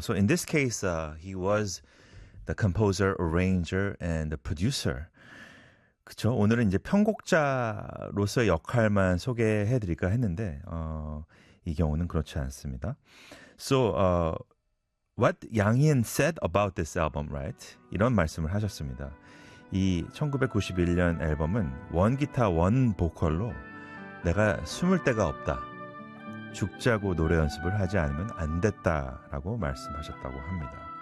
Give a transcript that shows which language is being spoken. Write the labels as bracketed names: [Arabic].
[English] So in this case, he was the composer, arranger, and the producer. [Korean] 그쵸? 오늘은 이제 편곡자로서의 역할만 소개해드릴까 했는데 이 경우는 그렇지 않습니다. [English] So what 양이은 said about this album, right? [Korean] 이런 말씀을 하셨습니다. 이 1991년 앨범은 원 기타 원 보컬로 내가 숨을 데가 없다. 죽자고 노래 연습을 하지 않으면 안 됐다라고 말씀하셨다고 합니다.